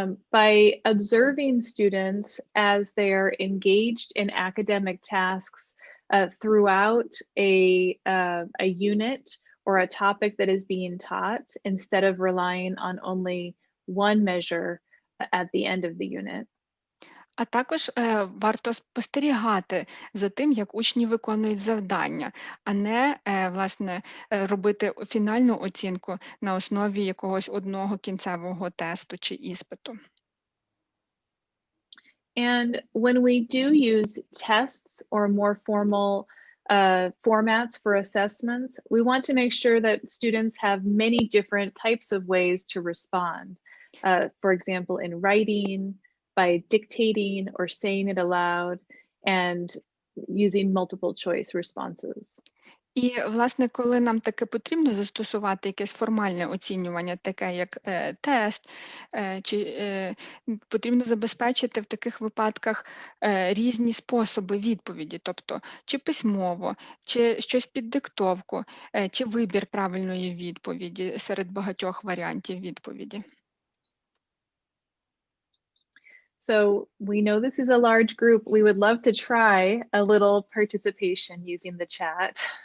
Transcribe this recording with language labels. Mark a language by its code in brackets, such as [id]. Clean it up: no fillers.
[en] By observing students as they are engaged in academic tasks throughout a unit or a topic that is being taught, instead of relying on only one measure at the end of the unit. [uk] А також варто спостерігати за тим, як учні виконують завдання, а не, власне, робити фінальну оцінку на основі якогось одного кінцевого тесту чи іспиту. [en] And when we do use tests or more formal formats for assessments, we want to make sure that students have many different types of ways to respond. For example, in writing, by dictating or saying it aloud, and using multiple choice responses. [uk] І, власне, коли нам таке потрібно застосувати якесь формальне оцінювання, таке як тест, чи потрібно забезпечити в таких випадках різні способи відповіді, тобто чи письмово, чи щось під диктовку, чи вибір правильної відповіді серед багатьох варіантів відповіді. [en] So we know this is a large group. We would love to try a little participation using the chat.